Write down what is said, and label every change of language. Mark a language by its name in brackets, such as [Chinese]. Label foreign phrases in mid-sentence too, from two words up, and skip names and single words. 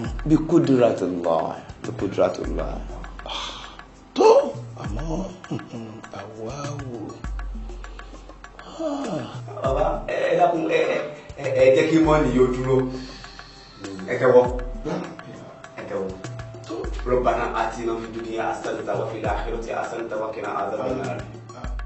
[Yoruba] bí kudratillah bí kudratillah. tó àmọ́ àwa wò. bàbá ẹ dákun ẹ jẹ́ kí mọ́ọ̀nì yóò dúró ẹ tẹ́wọ́ ẹ tẹ́wọ́. [Arabic] ربنا آتنا في الدنيا حسنة وفي الآخرة حسنة وقنا عذاب النار